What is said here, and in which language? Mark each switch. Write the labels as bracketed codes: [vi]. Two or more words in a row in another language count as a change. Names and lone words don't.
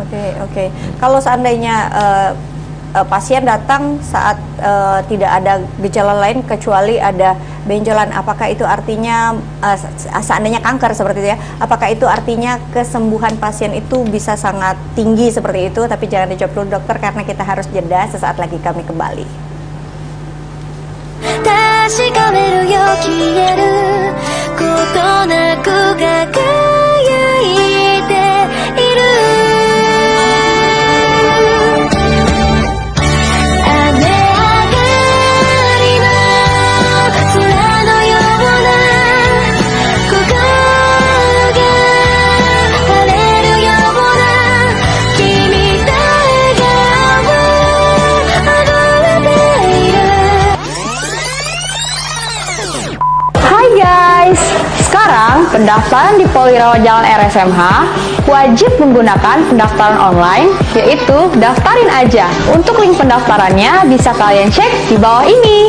[id] Kalau seandainya pasien datang saat tidak ada gejala lain kecuali ada benjolan, apakah itu artinya seandainya kanker seperti itu ya, apakah itu artinya kesembuhan pasien itu bisa sangat tinggi seperti itu? Tapi jangan dijawab dulu dokter, karena kita harus jeda, sesaat lagi kami kembali. [ja] 確かめるよ消えることなく輝いている雨上がりの空のような心が晴れるような君と笑顔あふれている [id] Hai guys, sekarang pendaftaran di Polirawa Jalan RSMH wajib menggunakan pendaftaran online, yaitu Daftarin Aja. Untuk link pendaftarannya bisa kalian cek di bawah ini.